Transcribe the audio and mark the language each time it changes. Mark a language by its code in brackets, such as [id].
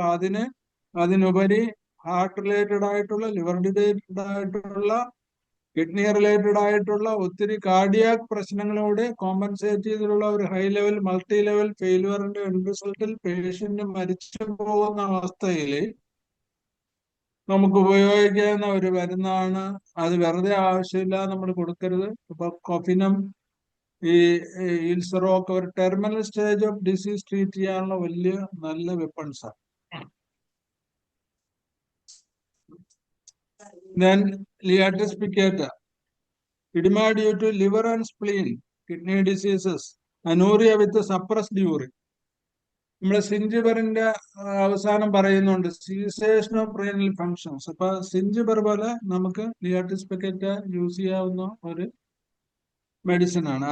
[ml] അപ്പൊ അതിനുപരി heart related ആയിട്ടുള്ള, liver related ആയിട്ടുള്ള, കിഡ്നി റിലേറ്റഡ് ആയിട്ടുള്ള ഒത്തിരി കാർഡിയാക് പ്രശ്നങ്ങളോട് കോമ്പൻസേറ്റ് ചെയ്തിട്ടുള്ള ഒരു high level multi level ഫെയിലുവറിന്റെ end റിസൾട്ടിൽ patient മരിച്ചു പോകുന്ന അവസ്ഥയിൽ നമുക്ക് ഉപയോഗിക്കാവുന്ന ഒരു മരുന്നാണ്. അത് വെറുതെ ആവശ്യമില്ല, നമ്മൾ കൊടുക്കരുത്. ഇപ്പൊ കൊഫിനം, ഈ ഹീൽസെറം ഒക്കെ ഒരു [en] terminal stage of disease [ml] treat ചെയ്യാനുള്ള വലിയ നല്ല വെപ്പൺസാണ്. [en] Then Liatis piccata, edema due to liver and spleen, kidney diseases, anuria with suppressed urine. [ml] നമ്മുടെ സിഞ്ചിബറിന്റെ അവസാനം പറയുന്നുണ്ട് [en] Cessation of renal functions. [ml] അപ്പൊ സിഞ്ചിബർ പോലെ നമുക്ക് ലിയാറ്റിസ് പിക്കറ്റ യൂസ് ചെയ്യാവുന്ന ഒരു മെഡിസിൻ ആണ്.